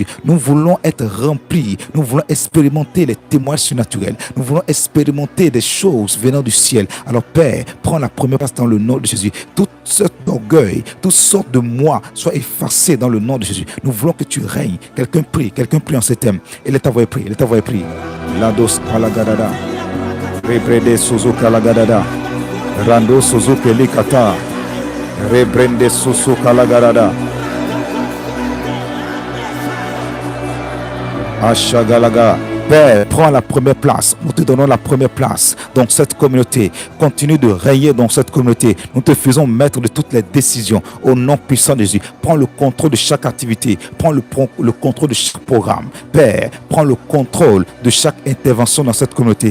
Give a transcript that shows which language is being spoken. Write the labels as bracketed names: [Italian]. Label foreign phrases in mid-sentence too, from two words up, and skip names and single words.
[French] Nous voulons être remplis, nous voulons expérimenter les témoins surnaturels, nous voulons expérimenter des choses venant du ciel. Alors Père, prends la première place dans le nom de Jésus. Toute sorte d'orgueil, toutes sortes de moi soient effacées dans le nom de Jésus. Nous voulons que tu règnes. Quelqu'un prie en ce thème. Et let ta voix prie, let ta voix prie. Lados Kalagadada, Rebrede Sozo Kalagadada, Rando Sozo Kelikata, Rebrende Sozo Kalagadada, Ashagalaga. Père, prends la première place. Nous te donnons la première place dans cette communauté. Continue de régner dans cette communauté. Nous te faisons maître de toutes les décisions au nom puissant de Jésus. Prends le contrôle de chaque activité. Prends le contrôle de chaque programme. Père, prends le contrôle de chaque intervention dans cette communauté.